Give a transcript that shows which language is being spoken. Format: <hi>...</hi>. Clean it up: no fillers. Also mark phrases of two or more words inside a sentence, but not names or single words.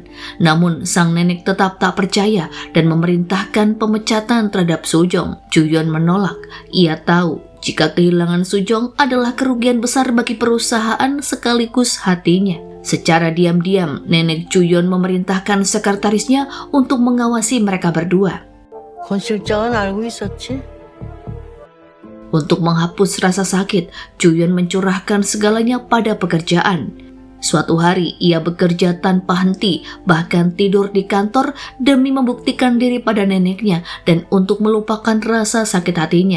<id>Namun sang nenek tetap tak percaya dan memerintahkan pemecatan terhadap Sojong. Juyeon menolak. Ia tahu jika kehilangan Sojong adalah kerugian besar bagi perusahaan sekaligus hatinya. Secara diam-diam, nenek Juyeon memerintahkan sekretarisnya untuk mengawasi mereka berdua.</id> <ko>권 실장은 알고 있었지?</ko> <id>Untuk menghapus rasa sakit, Juyeon mencurahkan segalanya pada pekerjaan. Suatu hari, ia bekerja tanpa henti, bahkan tidur di kantor demi membuktikan diri pada neneknya dan untuk melupakan rasa sakit hatinya.</id>